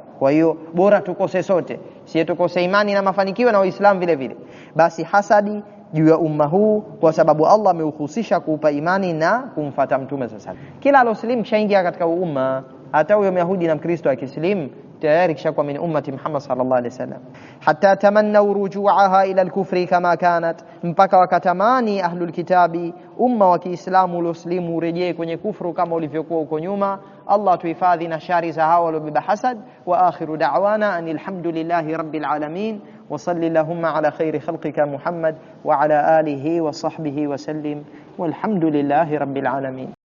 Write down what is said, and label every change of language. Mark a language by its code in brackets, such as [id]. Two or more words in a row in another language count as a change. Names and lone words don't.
[sw] Kwa hiyo bora tukose sote, si tukose imani na mafanikio na Uislamu vile vile. Basi hasadi juu ya umma huu, kwa sababu Allah ameuhusisha kuupa imani na kumfuata mtume sasa. Kila aloslim shaingia katika umma, hata huyo Myahudi na Mkristo akislim tayari kishakuwa [ar] من أمة محمد صلى الله عليه وسلم. حتى تمنوا رجوعها إلى الكفر كما كانت, [sw] mpaka wakatamani [ar] أهل الكتاب [sw] umma wa Kiislamu ulioslimu urejee kwenye kufru kama ulivyokuwa huko nyuma. Allah tuhifadhi na shari za hao waliobeba hasad. [ar] وآخر دعوانا أن الحمد لله رب العالمين وصلى الله على خير خلقك محمد وعلى آله وصحبه وسلم والحمد لله رب العالمين.